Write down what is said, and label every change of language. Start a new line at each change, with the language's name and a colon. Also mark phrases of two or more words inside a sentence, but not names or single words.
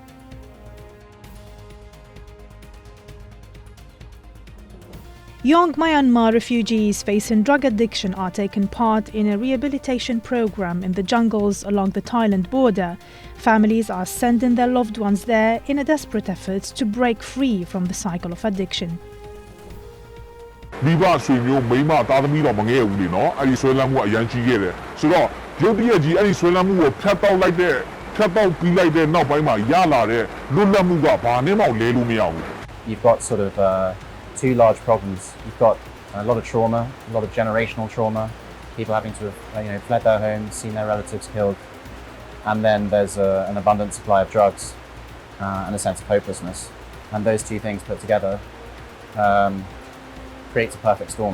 English: Young Myanmar refugees facing drug addiction are taking part in a rehabilitation program in the jungles along the Thailand border. Families are sending their loved ones there in a desperate effort to break free from the cycle of addiction.
Burmese: မိဘဆွေမျိုးမိန်းမသားသမီးတော့မငဲဘူးလေနော်အဲ့ဒီဆွဲလန်းမှုအရန်ကြီးခဲ့တယ်ဆိုတော့ရုပ်တရက်ကြီးအဲ့ဒီဆွဲလန်းမှုကိုဖျက်တောက်ပြီးလိုက်တဲ့နောက်ပိုင်းမှာရလာတဲ့လွတ်လပ်မှုကဘာနဲ့မှလဲလို့မရဘူး
English: You've got sort of two large problems. You've got a lot of trauma, a lot of generational trauma, people having to have fled their homes, seen their relatives killed, and then there's an abundant supply of drugs and a sense of hopelessness. And those two things put together creates a perfect storm.